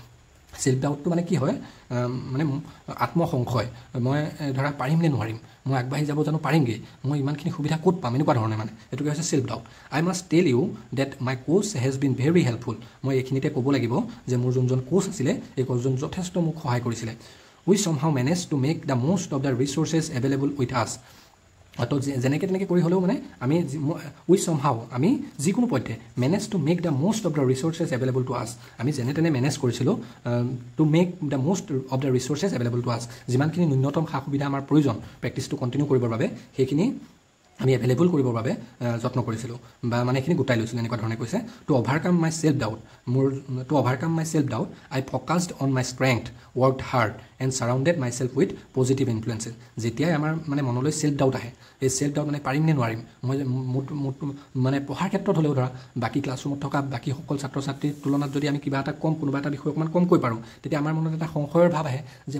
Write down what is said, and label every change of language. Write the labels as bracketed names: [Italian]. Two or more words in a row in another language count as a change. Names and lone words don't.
[English] self doubtটো [Assamese] কি হয়, আত্মসংশয়, মই ধৰা পাৰিম নে নোৱাৰিম, মই আগবাঢ়ি যাব জানো পাৰিমগৈ, মই ইমানখিনি সুবিধা ক'ত পাম, এনেকুৱা ধৰণে এইটোকে হৈছে [English] self doubt. I must tell you that my coach has been very helpful. [Assamese] মই এইখিনিতে ক'ব লাগিব যে মোৰ যোনজন কোচ আছিলে, এই কোচজন যথেষ্ট মোক সহায় কৰিছিলে। [English] we somehow manage to make the most of the resources available with us. [Assamese] তো যেনেকৈ তেনেকৈ কৰি হ'লেও আমি যিকোনো পথে [English] manage to make the most of the resources available to us. [Assamese] আমি যেনে তেনে মেনেজ কৰিছিলোঁ [English] to make the most of the resources available to us. [Assamese] যিমানখিনি ন্যূনতম সা সুবিধা আমাৰ প্ৰয়োজন [English] practiceটো continue [Assamese] কৰিবৰ বাবে, সেইখিনি আমি এভেইলেবল কৰিবৰ বাবে যত্ন কৰিছিলোঁ বা মানে এইখিনি গোটাই লৈছিলোঁ এনেকুৱা ধৰণে কৈছে [English] to overcome my self doubt to overcome my self doubt I focused on my strength worked hard and surrounded my self with positive influences [Assamese] যেতিয়াই আমাৰ মানে মনলৈ [English] self doubt [Assamese] আহে এই [English] self doubt [Assamese] মানে পাৰিম নে নোৱাৰিম মই মানে পঢ়াৰ ক্ষেত্ৰত হ'লেও ধৰা বাকী ক্লাছৰুমত থকা বাকী সকলো ছাত্ৰ ছাত্ৰীৰ তুলনাত যদি আমি কিবা এটা কোনোবা এটা বিষয় অকণমান কমকৈ পাৰোঁ তেতিয়া আমাৰ মনত এটা সংশয়ৰ ভাৱ আহে যে